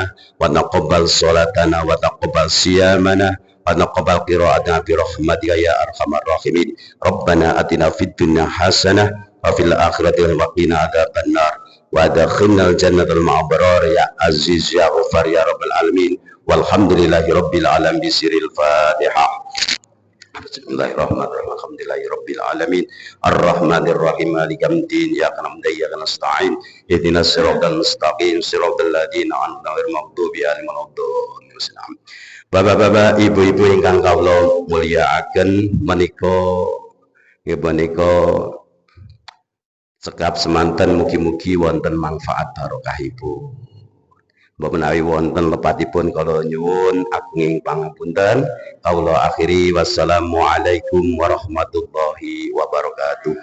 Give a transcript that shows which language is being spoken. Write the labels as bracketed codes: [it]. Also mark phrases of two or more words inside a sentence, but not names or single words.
[ar] وتقبل صلاتنا وتقبل صيامنا ونقبل قراءتنا برحمتك يا أرحم الراحمين ربنا أتنا في الدنيا حسنة وفي الآخرة وقنا عذاب النار وأدخلنا الجنة مع الأبرار يا عزيز يا غفار يا رب العالمين والحمد لله رب العالمين بسر الفاتحة Bismillahirrahmanirrahim. الحمد لله رب العالمين. الرحمن الرحيم مالك يوم الدين. إياك نعبد وإياك نستعين اهدنا الصراط المستقيم. صراط الذين أنعمت عليهم غير المغضوب عليهم ولا الضالين. [jv] Bapak-bapak, ibu-ibu ingkang kawula mulyakaken menika cekap semanten mugi-mugi wonten manfaat barokahipun. Mbok menawi wonten lepatipun kula nyuwun ageng pangapunten kawula akhiri [ar] والسلام عليكم ورحمة الله وبركاته.